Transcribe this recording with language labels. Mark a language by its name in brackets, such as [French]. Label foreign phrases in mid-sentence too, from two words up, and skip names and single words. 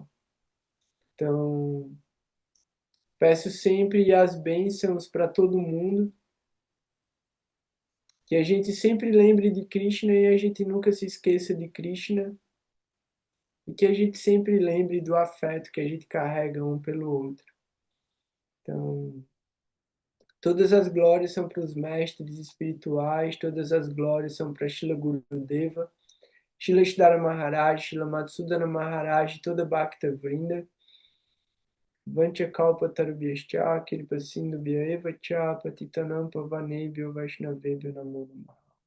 [Portuguese] Então, peço sempre as bênçãos para todo mundo, que a gente sempre lembre de Krishna e a gente nunca se esqueça de Krishna, e que a gente sempre lembre do afeto que a gente carrega um pelo outro. Então, todas as glórias são para os mestres espirituais, todas as glórias são para Srila Gurudeva, Srila Sridhara Maharaj, Srila Madhusudana Maharaj, [Sanskrit] toda भक्त वृन्द वाञ्छाकल्पतरुभ्यश्च कृपासिन्धुभ्य एव च पतितानां पावनेभ्यो वैष्णवेभ्यो नमो नमः.